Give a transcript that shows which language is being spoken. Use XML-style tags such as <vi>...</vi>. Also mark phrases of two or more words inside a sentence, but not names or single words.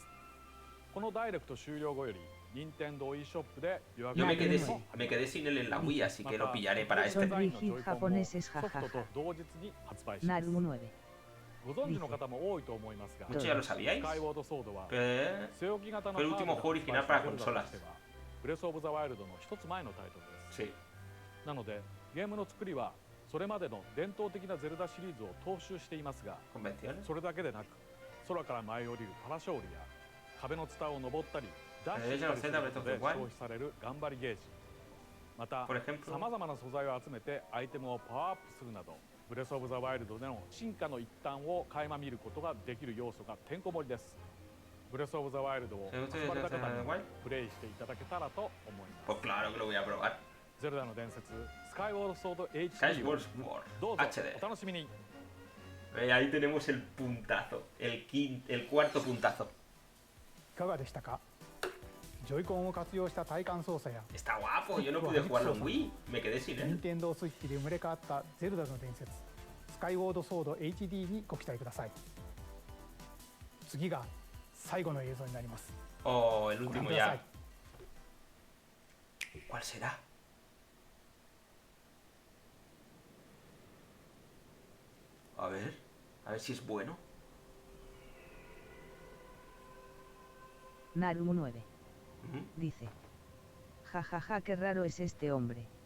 <ja>このダイレクト終了後より Nintendo eShop で予約</ja> <es>Yo me quedé sin él en la Wii, así que lo pillaré para este. Japoneses, jajaja. Naru</es> <ja>ご存知の方も多いと思いますが、</ja> <es>Muchos ya lo sabíais.</es> <ja>スカイウォードソードは</ja> <es>Fue el último juego original para consolas.</es> <ja>ブレスオブザワイルドの一つ前のタイトルです。</ja> <es>Sí.</es> <ja>なのでゲームの作りはそれまでの伝統的なゼルダシリーズを踏襲していますが、それだけでなく空から舞い降りるパラショールや壁のツタを登ったりダッシュしたりすることで消費される頑張りゲージ、またさまざまな素材を集めてアイテムをパワーアップするなどブレスオブザワイルドでの進化の一端を垣間見ることができる要素がてんこ盛りです。ブレスオブザワイルドを遊ばれた方にプレイしていただけたらと思います。</ja> <es>Pues claro que lo voy a probar.</es> <ja>ゼルダの伝説スカイウォードソード HD をどうぞお楽しみに。</ja> <es>Ahí tenemos el puntazo, el cuarto puntazo.</es> <ja>いかがでしたか？ジョイコンを活用した体感操作や</ja> <es>Está guapo, yo no pude jugarlo en Wii, me quedé sin él.</es> <ja>Nintendo Switch で生まれ変わったゼルダの伝説スカイウォードソード HD にご期待ください。次が最後の映像になります。</ja> <es>Oh, el último ya. ¿Cuál será? A ver si es bueno. Naru 9 dice: jajaja, qué raro es este hombre.</es>